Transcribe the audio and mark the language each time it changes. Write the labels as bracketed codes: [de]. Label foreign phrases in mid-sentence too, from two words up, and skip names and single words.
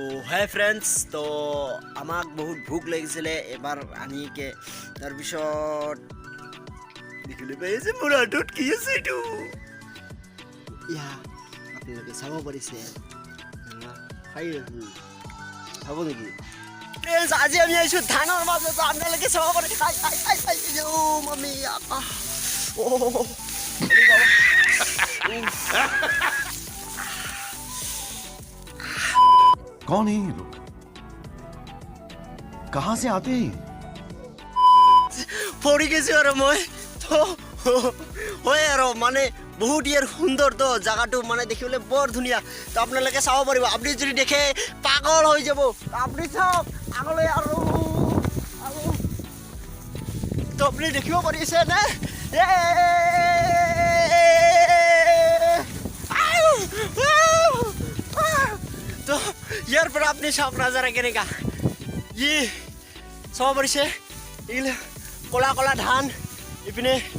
[en] hi friends [as] তো আমাক বহুত ভোক লাগিছিলে এবাৰ আনিকে তাৰপিছত দেখিলে পাইছে মোৰ হাতত কি আছে এইটো আপোনালোকে চাব পাৰিছে খাই আছো চাব নেকি আজি আমি আহিছোঁ ধানৰ মাজত আপোনালোকে চাব পাৰে মামি [hi] कौन है ये लोग कहां से आते हैं [as] পৰি গৈছোঁ আৰু মই তো হয় আৰু মানে বহুত ইয়াৰ সুন্দৰ তো জায়গাটো মানে দেখিবলৈ বৰ ধুনীয়া তো আপোনালোকে চাব পাৰিব আপুনি যদি দেখে পাগল হৈ যাব আপুনি চাওক আগলৈ আৰু তো আপুনি দেখিব পাৰিছে নে তো ইয়াৰ পৰা আপুনি চাওক নাজাৰা কেনেকা ই চাব পাৰিছে এইগিলা কলা কলা ধান ইপিনে